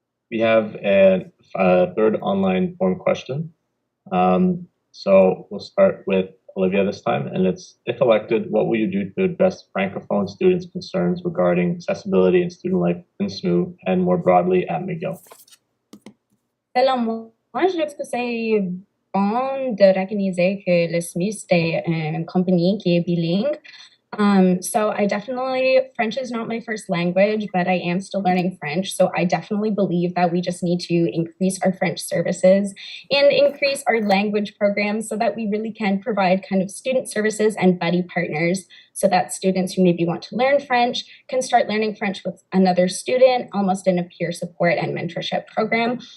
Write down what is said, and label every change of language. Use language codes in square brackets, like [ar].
[en] We have a third online form question. So we'll start with Olivia this time, and it's, if elected, what will you do to address Francophone students' concerns regarding accessibility and student life in SMU and more broadly at McGill? [fr] Selon moi, je trouve que c'est bon de recogniser que le SMU, c'est une compagnie qui est bilingue. [en] So I definitely, French is not my first language, but I am still learning French. So I definitely believe that we just need to increase our French services and increase our language programs so that we really can provide kind of student services and buddy partners so that students who maybe want to learn French can start learning French with another student, almost in a peer support and mentorship program.